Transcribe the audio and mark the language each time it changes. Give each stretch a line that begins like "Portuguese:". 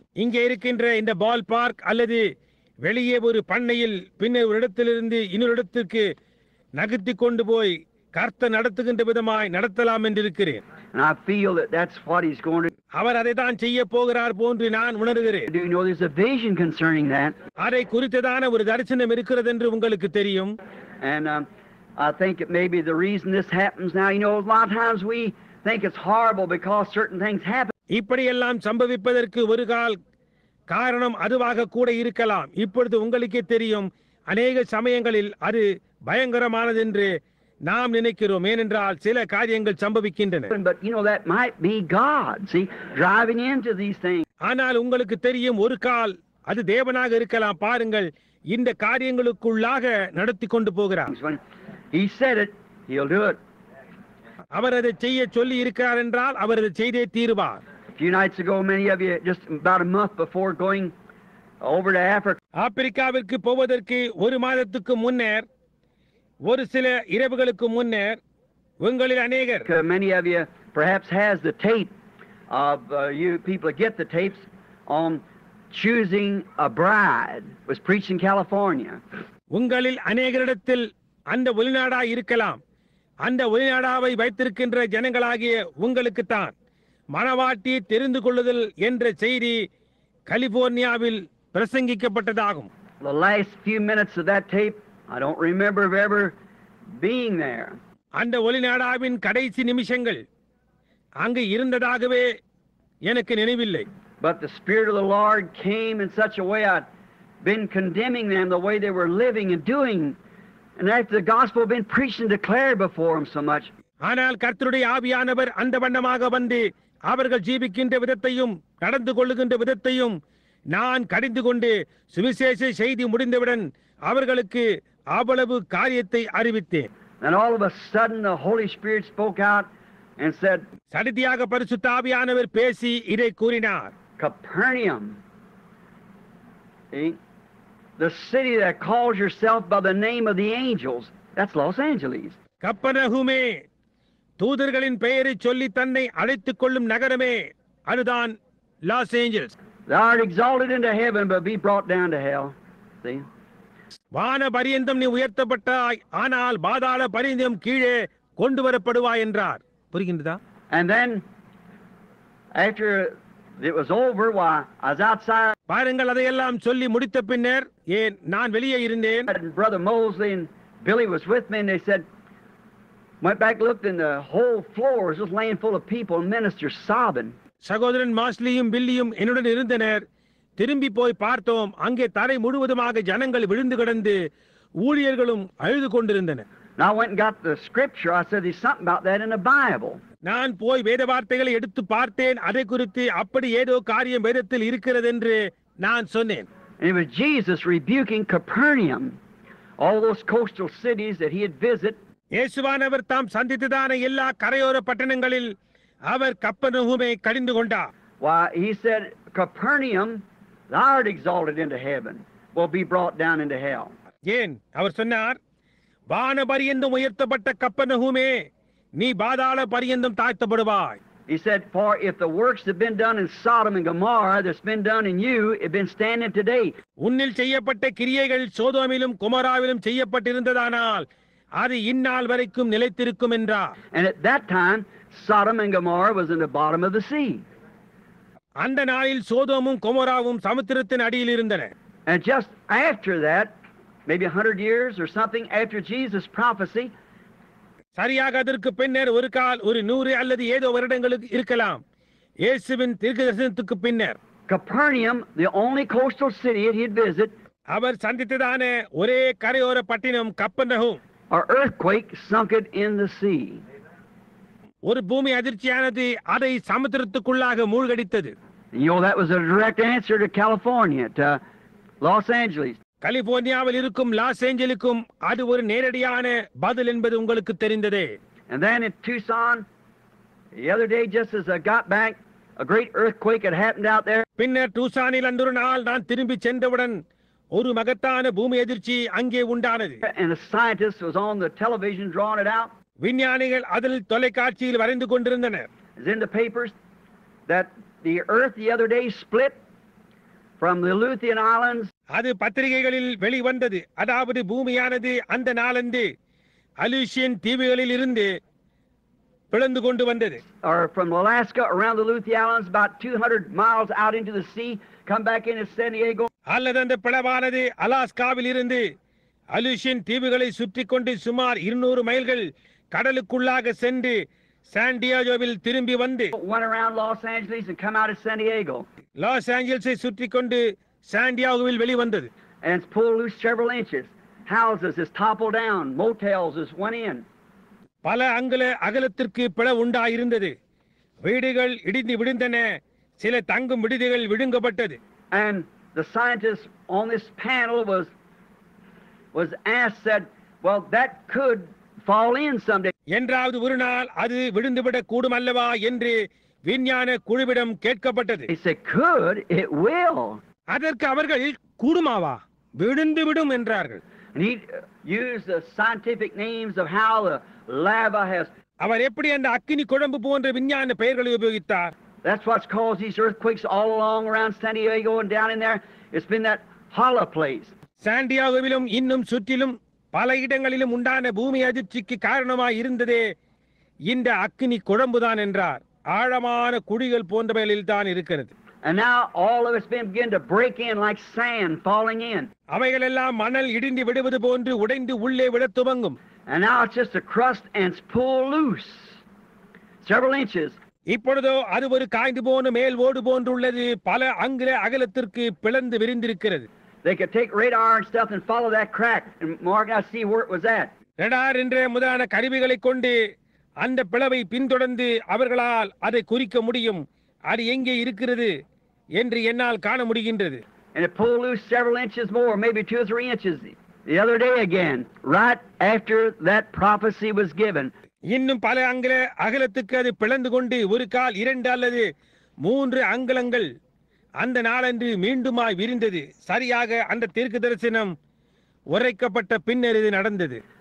Tamil: இங்கே இருக்கின்ற இந்த பால் பார்க் அல்லது வெளியே ஒரு பண்ணையில் பின்னர் ஒரு இடத்திலிருந்து இன்னொரு இடத்திற்கு நகர்த்தி கொண்டு போய் கர்த்தர் நடத்துகின்ற விதமாய் நடத்தலாம் என்று இருக்கிறேன்.
English: And I feel that that's what he's going to do.
Tamil: அவர் அதை தான் செய்ய போகிறார் போன்று நான் உணர்கிறேன்.
English: Do you know there's a vision concerning that?
Tamil: அதை குறித்ததான ஒரு தரிசனம் இருக்கிறது என்று உங்களுக்கு தெரியும்.
English: And I think it may be the reason this happens now. A lot of times we think it's horrible because certain things happen.
Tamil: இப்படியெல்லாம் சம்பவிப்பதற்கு ஒரு காரணம் அதுவாக கூட இருக்கலாம். இப்பொழுது உங்களுக்கே தெரியும், அநேக சமயங்களில் அது பயங்கரமானது என்று நாம் நினைக்கிறோம். ஏனென்றால் சில காரியங்கள் சம்பவிக்கின்றன.
English: But that might be God, see, driving into these things.
Tamil: ஆனால் உங்களுக்கு தெரியும், ஒரு அது தேவனாக இருக்கலாம். பாருங்கள், இந்த காரியங்களுக்குள்ளாக நடத்தி கொண்டு போகிறார்.
English: When he said it, he'll do it.
Tamil: அவர் அதை செய்ய சொல்லி இருக்கிறார் என்றால் அவர் அதை செய்தே தீருவார்.
English: A few nights ago, many of you, just about a month before going over to Africa,
Tamil: ஆப்பிரிக்காவிற்கு போவதற்கு ஒரு மாதத்துக்கு முன்னர், ஒரு சில இரவுகளுக்கு முன்னர் உங்களில் அநேகர்,
English: many of you perhaps has the tape of you people get the tapes on choosing a bride, was preached in California.
Tamil: உங்களில் அநேகரிடத்தில் அந்த ஒளிநாடா இருக்கலாம். அந்த ஒளிநாடாவை வைத்திருக்கின்ற ஜனங்களாகிய உங்களுக்குத்தான் மணவாட்டியை தெரிந்து கொள்ளுதல் என்ற செய்தி கலிபோர்னியாவில் பிரசங்கிக்கப்பட்டதாகும்.
English: The last few minutes of that tape, I don't remember of ever being there.
Tamil: அந்த ஒளிநாடாவின் கடைசி நிமிஷங்கள் அங்கு இருந்ததாகவே எனக்கு நினைவில்லை.
English: But the Spirit of the Lord came in such a way, I'd been condemning them the way they were living and doing, and after the gospel had been preached and declared before them so much.
Tamil: ஆனால் கர்த்தருடைய ஆவியானவர் அந்த வண்ணமாக வந்து அவர்கள் ஜீவிக்கின்ற விதத்தையும் நடந்து கொள்ளுகின்ற விதத்தையும் நான் கடிந்து கொண்டு சுவிசேஷ செய்தி முடிந்தவுடன் அவர்களுக்கு அவ்வளவு காரியத்தை அறிவித்தேன்.
English: And all of a sudden the Holy Spirit spoke out and said,
Tamil: சடிதியாக பரிசுத்த ஆவியானவர் பேசி இதை கூறினார்.
English: Capernaum, the city that calls yourself by the name of the angels, that's Los Angeles.
Tamil: கப்பர்நகூமே, தூதர்களின் பெயரை சொல்லி தன்னை அழைத்துக் கொள்ளும் நகரமே, அதுதான் Los Angeles.
English: Thou art exalted into heaven, but be brought down to hell. See?
Tamil: வான பரியந்தம் நீ உயர்த்தப்பட்டாய், ஆனால் பாதாள பரியந்தம் கீழே கொண்டு வரப்படுவாய் என்றார். புரிகின்றதா?
English: And then after it was over, why I was outside.
Tamil: பாருங்கள், அதையெல்லாம் சொல்லி முடித்த பின்னர் ஏன் நான் வெளியே இருந்தேன்.
English: And Brother Mosley and Billy was with me, and they said, went back, looked, and the whole floor was just laying full of people and ministers sobbing.
Tamil: சகோதரன் மாஸ்லியும் பில்லியும் என்னுடன் இருந்தனர். திரும்பி போய் பார்த்தோம், அங்கே தரை முழுவதுமாக ஜனங்கள் விழுந்து கிடந்து ஊழியர்களும் அழுது கொண்டிருந்தனர்.
English: And I went and got the scripture. I said, there's something about that in the Bible.
Tamil: நான் போய் வேத வார்த்தைகளை எடுத்து பார்த்தேன். அதை குறித்து அப்படி ஏதோ காரியம் வேதத்தில் இருக்கிறது என்று நான் சொன்னேன்.
English: And it was Jesus rebuking Capernaum, all those coastal cities that he had visited.
Tamil: இயேசுவானவர் தாம் சந்தித்ததான எல்லா கரையோர பட்டணங்களில் அவர் கப்பர்நகூமை கடிந்து கொண்டார்.
English: Why, he said, Capernaum, thou art exalted into heaven, will be brought down into hell.
Tamil: ஏன் அவர் சொன்னார், வான பரியந்தம் உயர்த்தப்பட்ட கப்பர்நகூமே, நீ பாதாள பரியந்தம் தாழ்த்தப்படுவாய்.
English: He said, for if the works that have been done in Sodom and Gomorrah that's been done in you, have been standing today.
Tamil: உன்னில் செய்யப்பட்ட கிரியைகள் சோதோமிலும் குமராவிலும் செய்யப்பட்டிருந்ததானால் அது இந்நாள் வரைக்கும் நிலைத்திருக்கும் என்றார்.
English: And at that time, Sodom and Gomorrah was in the bottom of the sea.
Tamil: அந்த நாளில் சோதோமும் குமராவும் சமுத்திரத்தின் அடியில் இருந்தன.
English: And just after that, maybe 100 years or something after Jesus' prophecy,
Tamil: சரியாக அதற்கு பின்னர் ஒரு கால் ஒரு 100 அல்லது ஏதோ வருடங்களுக்கு இருக்கலாம், இயேசுவின் தீர்க்கதரிசனத்துக்கு பின்னர்
English: Capernaum, the only coastal city he had visited,
Tamil: அவர் சந்தித்ததான ஒரே கரையோர பட்டினம் Capernaum,
English: an earthquake sunk it in the sea.
Tamil: ஒரு பூமி அதிர்ச்சியானது அதை சமுத்திரத்துக்குள்ளாக மூழ்கடித்தது.
English: You know, that was a direct answer to California, to Los Angeles.
Tamil: கலிபோர்னியாவில் இருக்கும் லாஸ் ஏஞ்சலுக்கும் அது ஒரு நேரடியான பதில் என்பது உங்களுக்கு தெரிந்ததே.
English: And then in Tucson, the other day, just as I got back, a great earthquake had happened out there.
Tamil: பின்னர் டூசானில் அன்றொரு நாள் நான் திரும்பி சென்றவுடன் ஒரு மகத்தான பூமி அதிர்ச்சி அங்கே உண்டானது.
English: And a scientist was on the television drawing it out.
Tamil: விஞ்ஞானிகள் அதில் தொலைக்காட்சியில் வரைந்து கொண்டிருந்தனர்.
English: It's in the papers that the earth the other day split from the Aleutian Islands.
Tamil: அது பத்திரிகைகளில் வெளிவந்தது. அதாவது பூமியானது அந்த நாளன்று அலூசியன் தீவுகளில் இருந்து பிளந்து கொண்டு வந்தது.
English: Or from Alaska around the Aleutian Islands, about 200 miles out into the sea, come back into San Diego.
Tamil: அல்லது அந்த பிளவானது அலாஸ்காவில் இருந்து அலூசியன் தீவுகளை சுற்றி கொண்டு சுமார் 200 மைல்கள் கடலுக்குள்ளாக சென்று சாண்டியாகோவில் திரும்பி வந்து
English: Went around Los Angeles and come out of San Diego.
Tamil: Loss ஏஞ்சல்ஸை சுற்றி கொண்டு சாண்டியாகோவில் வெளிவந்தது.
English: And it's pulled loose several inches. Houses is toppled down. Motels is went in.
Tamil: பல அங்குல அகலத்திற்கு பிளவு உண்டாயிருந்தது. வீடுகள் இடிந்து விழுந்தன. சில தங்கும் விடுதிகள் விழுங்கப்பட்டது.
English: And the scientist on this panel was asked, said, well, that could fall in someday.
Tamil: என்றாவது ஒரு நாள் அது விழுந்துவிடக் கூடும் அல்லவா என்று விஞ்ஞான குழுவிடம் கேட்கப்பட்டது.
English: He said, could, it will.
Tamil: அதற்கு அவர்கள் கூடுமாவா, விழுந்து விடும் என்றார்கள்.
English: And he used the scientific names of how the lava has.
Tamil: அவர் எப்படி அந்த அக்கினி குழம்பு போன்ற விஞ்ஞான பெயர்களை உபயோகித்தார்.
English: That's what's caused these earthquakes all along around San Diego and down in there. It's been that hollow place.
Tamil: சாண்டியாகோவிலும் இன்னும் சுற்றிலும் பல இடங்களிலும் உண்டான பூமி அதிர்ச்சிக்கு காரணமாய் இருந்ததே இந்த அக்கினி குழம்புதான் என்றார். ஆழமான குழிகள் போன்றவைகளில் தான் இருக்கிறது.
English: And now all of it's been beginning to break in like sand falling in.
Tamil: அவைகளெல்லாம் மணல் இடிந்து விடுவது போன்று உடைந்து உள்ளே விட துவங்கும்.
English: And now it's just a crust and it's pulled loose several inches.
Tamil: இப்பொழுதோ அது ஒரு காய்ந்து போன மேல் ஓடு போன்றுள்ளது, பல அங்குல அகலத்திற்கு பிளந்து விரிந்திருக்கிறது.
English: They could take radar and stuff and follow that crack and mark out, see where it was at.
Tamil: Radar என்ற முதலான கருவிகளை கொண்டு அந்த பிளவை பின்தொடர்ந்து அவர்களால் அதை குறிக்க முடியும். அது எங்கே இருக்கிறது என்று என்னால் காண முடிகின்றது.
English: And it pulled loose several inches more, maybe 2 or 3 inches the other day again, right after that prophecy was given.
Tamil: இன்னும் பல அங்குல அகலத்துக்கு அது பிளந்து கொண்டு ஒரு கால் 2 அல்லது 3 அங்குலங்கள் அந்த நாளன்று மீண்டுமாய் விரிந்தது. சரியாக அந்த தீர்க்க தரிசனம் உரைக்கப்பட்ட பின்னர் இது நடந்தது.